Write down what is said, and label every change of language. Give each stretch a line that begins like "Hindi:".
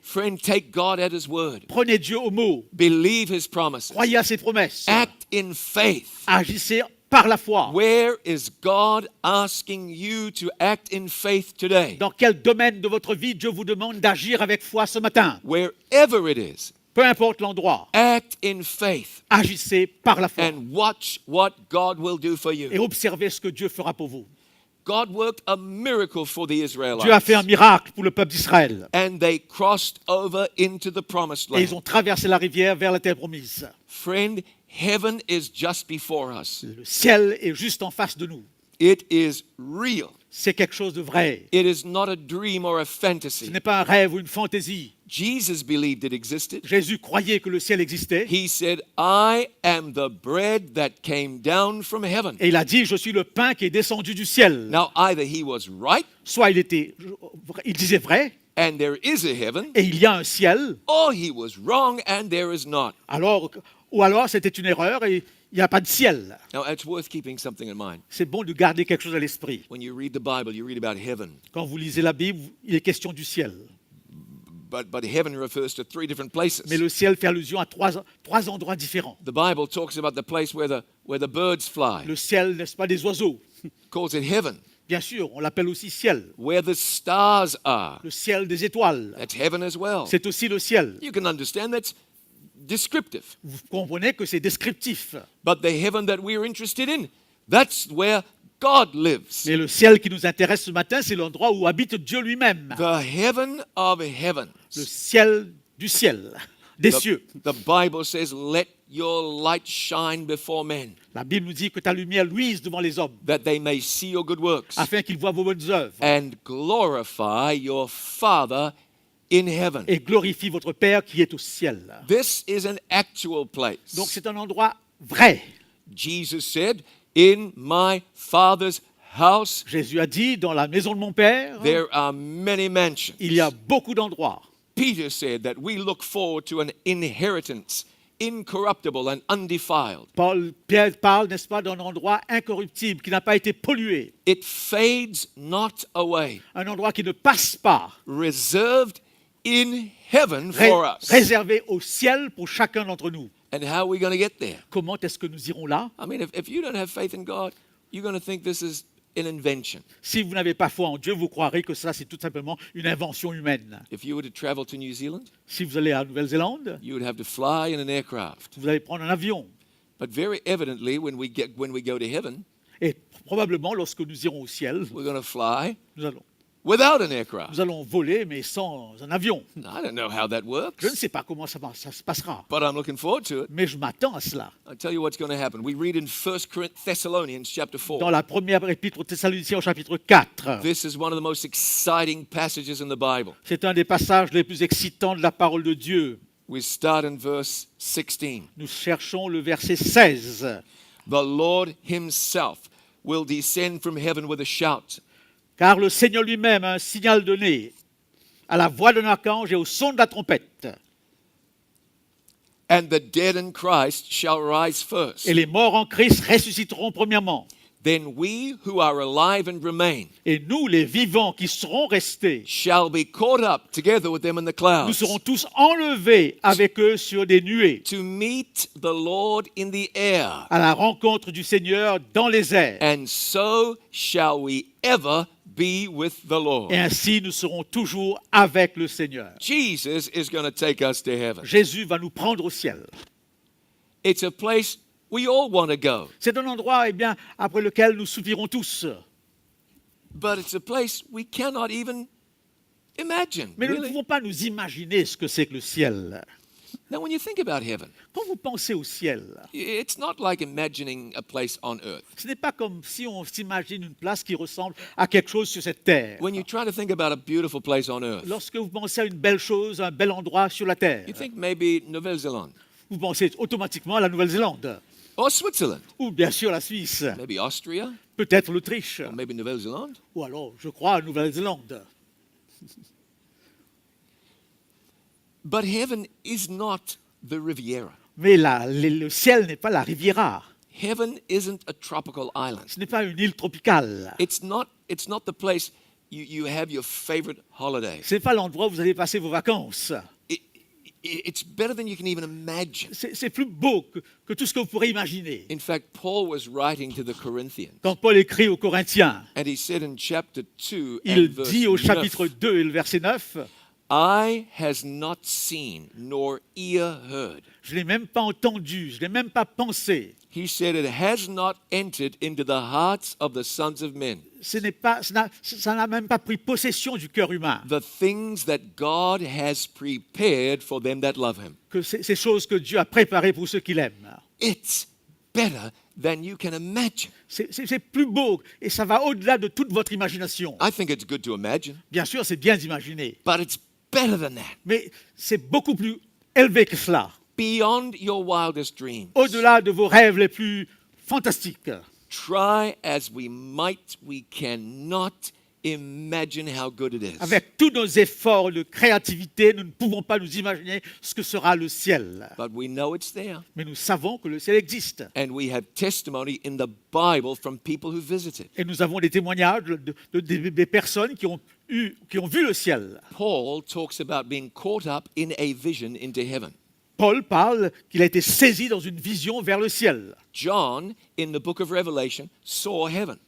English: Friend, take God at his word.
French: Prenez Dieu au mot.
English: Believe his promises.
French: Croyez à ses promesses.
English: Act in faith.
French: Agissez par la foi.
English: Where is God asking you to act in faith today?
French: Dans quel domaine de votre vie Dieu vous demande d'agir avec foi ce matin?
English: Wherever it is,
French: Peu importe l'endroit,
English: act in faith
French: agissez par la foi.
English: and watch what God will do for
French: Et
English: you.
French: observez ce que Dieu fera pour vous.
English: God worked a miracle for the
French: Dieu a
English: Israelites,
French: fait un miracle pour le peuple d'Israël.
English: and they crossed over into the promised
French: Et ils
English: land.
French: ont traversé la rivière vers la terre promise.
English: Friend, heaven is just before us.
French: Le ciel est juste en face de nous.
English: It is real.
French: C'est quelque chose de vrai.
English: It is not a dream or a
French: Ce
English: fantasy.
French: n'est pas un rêve ou une fantaisie.
English: Jesus believed it existed.
French: Jésus croyait que le ciel existait.
English: He said, I am the bread that came down from heaven.
French: Et il a dit, je suis le pain qui est descendu du ciel.
English: Now, either he was right,
French: Soit il disait vrai,
English: and there is a heaven,
French: et il y a un ciel,
English: or he was wrong, and there is not.
French: ou alors c'était une erreur et il n'y a pas de ciel.
English: Now, it's worth keeping something in mind.
French: C'est bon de garder quelque chose à l'esprit.
English: When you read the Bible, you read about heaven.
French: Quand vous lisez la Bible, il est question du ciel.
English: But heaven refers to three different places.
French: Mais le ciel fait allusion à trois endroits différents.
English: The Bible talks about the place where the birds fly,
French: Le ciel, n'est-ce pas, des oiseaux.
English: calls it heaven.
French: Bien sûr, on l'appelle aussi ciel.
English: Where the stars are,
French: Le ciel des étoiles,
English: that's heaven as well.
French: c'est aussi le ciel.
English: You can understand that's descriptive.
French: Vous comprenez que c'est descriptif.
English: But the heaven that we're interested in, that's where God lives.
French: Mais le ciel qui nous intéresse ce matin, c'est l'endroit où habite Dieu lui-même.
English: The heaven of heavens.
French: Le ciel du ciel, des cieux.
English: The Bible says, let your light shine before men,
French: La Bible nous dit que ta lumière luise devant les hommes,
English: that they may see your good works
French: afin qu'ils voient vos bonnes œuvres
English: and glorify your Father in heaven.
French: et glorifient votre Père qui est au ciel.
English: This is an actual place.
French: Donc c'est un endroit vrai.
English: Jesus said, in my Father's house,
French: Jésus a dit, dans la maison de mon Père,
English: there are many mansions.
French: il y a beaucoup d'endroits.
English: Peter said that we look forward to an inheritance, incorruptible and undefiled.
French: Pierre parle, n'est-ce pas, d'un endroit incorruptible qui n'a pas été pollué.
English: It fades not away,
French: Un endroit qui ne passe pas,
English: reserved in heaven for us.
French: réservé au ciel pour chacun d'entre nous.
English: And how are we going to get there?
French: Comment est-ce que nous irons là?
English: I mean, if you don't have faith in God, you're going to think this is an invention.
French: Si vous n'avez pas foi en Dieu, vous croirez que ça, c'est tout simplement une invention humaine.
English: If you were to travel to New Zealand,
French: Si vous allez à Nouvelle-Zélande,
English: you would have to fly in an aircraft.
French: vous allez prendre un avion.
English: But very evidently, when we go to heaven,
French: Et probablement, lorsque nous irons au ciel,
English: we're going to fly
French: nous
English: without an aircraft.
French: allons voler, mais sans un avion.
English: I don't know how that works,
French: Je ne sais pas comment ça se passera,
English: but I'm looking forward to it.
French: mais je m'attends à cela.
English: I'll tell you what's going to happen. We read in 1 Thessalonians chapter 4.
French: Dans la première épître aux Thessaloniciens au chapitre 4,
English: This is one of the most exciting passages in the Bible.
French: c'est un des passages les plus excitants de la parole de Dieu.
English: We start in verse 16.
French: Nous cherchons le verset 16.
English: The Lord himself will descend from heaven with a shout,
French: Car le Seigneur lui-même a un signal donné à la voix d'un archange et au son de la trompette.
English: and the dead in Christ shall rise first.
French: Et les morts en Christ ressusciteront premièrement.
English: Then we who are alive and remain
French: Et nous, les vivants qui serons restés,
English: shall be caught up together with them in the
French: nous
English: clouds
French: serons tous enlevés avec eux sur des nuées,
English: to meet the Lord in the air.
French: à la rencontre du Seigneur dans les airs.
English: And so shall we ever be with the Lord.
French: Et ainsi, nous serons toujours avec le Seigneur.
English: Jesus is going to take us to heaven.
French: Jésus va nous prendre au ciel.
English: It's a place We all want to go.
French: C'est un endroit, eh bien, après lequel nous soupirons tous.
English: But it's a place we cannot even imagine,
French: Mais nous ne
English: really.
French: pouvons pas nous imaginer ce que c'est que le ciel.
English: Now, when you think about heaven,
French: Quand vous pensez au ciel,
English: it's not like imagining a place on earth.
French: ce n'est pas comme si on s'imagine une place qui ressemble à quelque chose sur cette terre.
English: When you try to think about a beautiful place on earth,
French: Lorsque vous pensez à une belle chose, un bel endroit sur la terre,
English: you think maybe Nouvelle-Zélande
French: vous pensez automatiquement à la Nouvelle-Zélande,
English: or Switzerland,
French: ou bien sûr la Suisse,
English: maybe Austria,
French: peut-être l'Autriche,
English: or maybe Nouvelle-Zélande.
French: ou alors, je crois, à Nouvelle-Zélande.
English: But heaven is not the Riviera.
French: Mais le ciel n'est pas la Riviera,
English: Heaven isn't a tropical island.
French: ce n'est pas une île tropicale,
English: It's not the place you have your favorite holiday.
French: ce n'est pas l'endroit où vous allez passer vos vacances.
English: It's better than you can even imagine.
French: C'est plus beau que tout ce que vous pourrez imaginer.
English: In fact, Paul was writing to the Corinthians,
French: Quand Paul écrit aux Corinthiens,
English: and he said in chapter 2
French: il
English: and verse
French: dit au
English: 9,
French: chapitre 2 et le verset 9,
English: Eye has not seen nor ear heard.
French: je ne l'ai même pas entendu, je ne l'ai même pas pensé.
English: He said it has not entered into the hearts of the sons of men.
French: Ça n'a même pas pris possession du cœur humain.
English: The things that God has prepared for them that love him.
French: Que ces choses que Dieu a préparées pour ceux qui l'aiment.
English: It's better than you can imagine.
French: C'est plus beau et ça va au-delà de toute votre imagination.
English: I think it's good to imagine,
French: Bien sûr, c'est bien d'imaginer,
English: but it's better than that.
French: mais c'est beaucoup plus élevé que cela.
English: Beyond your wildest dreams.
French: Au-delà de vos rêves les plus fantastiques.
English: Try as we might, we cannot imagine how good it is.
French: Avec tous nos efforts de créativité, nous ne pouvons pas nous imaginer ce que sera le ciel.
English: But we know it's there.
French: Mais nous savons que le ciel existe.
English: And we have testimony in the Bible from people who visited.
French: Et nous avons des témoignages des personnes qui ont vu le ciel.
English: Paul talks about being caught up in a vision into heaven.
French: Paul parle qu'il a été saisi dans une vision vers le ciel.
English: John, in the book of Revelation, saw heaven.